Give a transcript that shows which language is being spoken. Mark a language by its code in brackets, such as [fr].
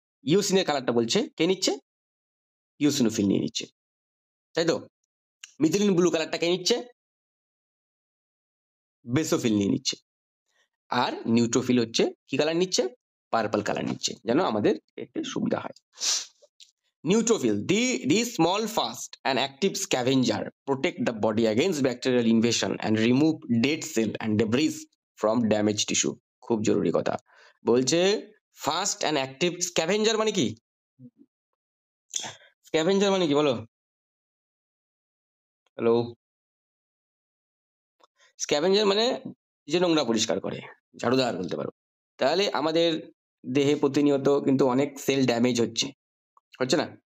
[bn] ইওসিনের কালারটা বলছে কে নিচ্ছে? ইওসিনোফিল নিয়ে নিচ্ছে, তাই তো। মিথিলিন ব্লু কালারটা কে নিচ্ছে? বেসোফিল নিয়ে নিচ্ছে। আর নিউট্রোফিল হচ্ছে কি কালার নিচ্ছে? পার্পল কালার নিচ্ছে, যেন আমাদের একটু সুবিধা হয়। [en] Neutrophil, these small, fast and active scavenger protect the body against bacterial invasion and remove dead cell and debris from damaged tissue. [bn] খুব জরুরি কথা বলছে। ফাস্ট অ্যান্ড অ্যাক্টিভ স্ক্যাভেঞ্জার মানে কি? স্ক্যাভেঞ্জার মানে কি বলো? হ্যালো, স্ক্যাভেঞ্জার মানে যে নোংরা পরিষ্কার করে, ঝাড়ুদার বলতে পারো। তাহলে আমাদের দেহে প্রতিনিয়ত কিন্তু অনেক সেল ড্যামেজ হচ্ছে, হচ্ছে না?